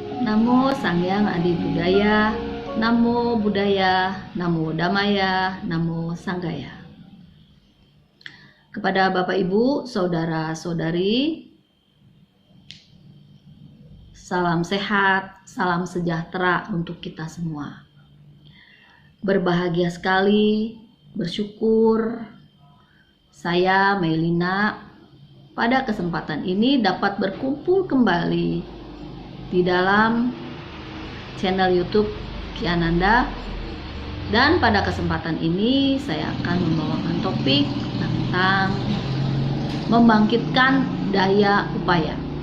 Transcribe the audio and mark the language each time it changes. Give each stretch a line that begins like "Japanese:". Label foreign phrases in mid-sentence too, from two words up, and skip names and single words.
Pali: Namo Sangyang Adi Budaya, Namo Buddhaya, Namo Dhammaya, Namo Sanghaya.
Indonesian: Kepada Bapak Ibu, Saudara-saudari, salam sehat, salam sejahtera untuk kita semua. Berbahagia sekali, bersyukur saya Melina pada kesempatan ini dapat berkumpul kembali di dalam channel YouTube Ki Ananda, dan pada kesempatan ini saya akan membawakan topik tentang membangkitkan daya upaya.